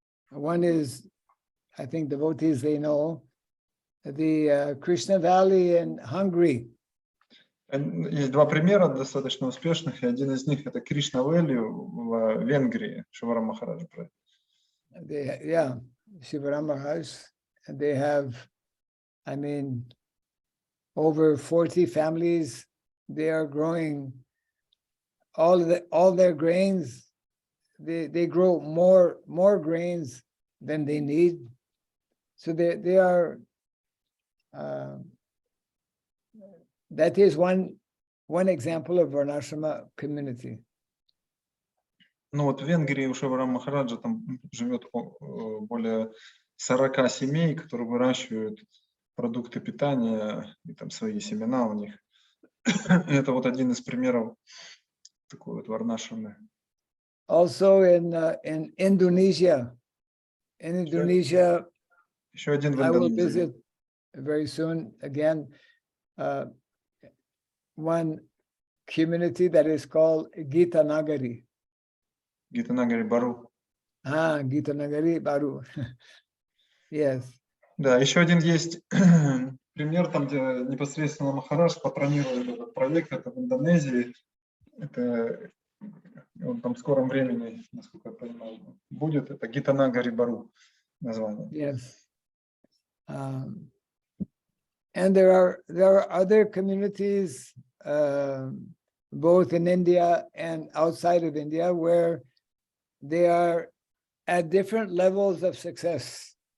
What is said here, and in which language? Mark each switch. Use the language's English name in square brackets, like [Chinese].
[English] One is, I think devotees, they know, the Krishna Valley in Hungary. [Russian] Есть два примера достаточно успешных, и один из них это Кришна Вэлли в Венгрии, Шивара Махараджа. [English] Yeah, Shivara Maharaj, and they have, I mean, over 40 families. They are growing all their grains. They grow more grains than they need. So they are. That is one example of Varnashrama community. [Russian] Ну вот в Венгрии у Шивара Махараджа там живет более 40 семей, которые выращивают продукты питания, и там свои семена у них. И это вот один из примеров такой вот варнашрамы. [English] Also in Indonesia. In Indonesia, [Russian] Еще один в [English] I will [Russian] Индонезии. [English] visit very soon again. One community that is called Gita Nagari. [Russian] Гита Нагари Бару. [English] Gita Nagari Baru. Yes. [Russian] Да, еще один есть пример, там, где непосредственно Махарадж патронирует этот проект, это в Индонезии. Это он там в скором времени, насколько я понимаю, будет. Это Гита Нагари Бару название. [English] Yes. And there are other communities, both in India and outside of India, where they are at different levels of success.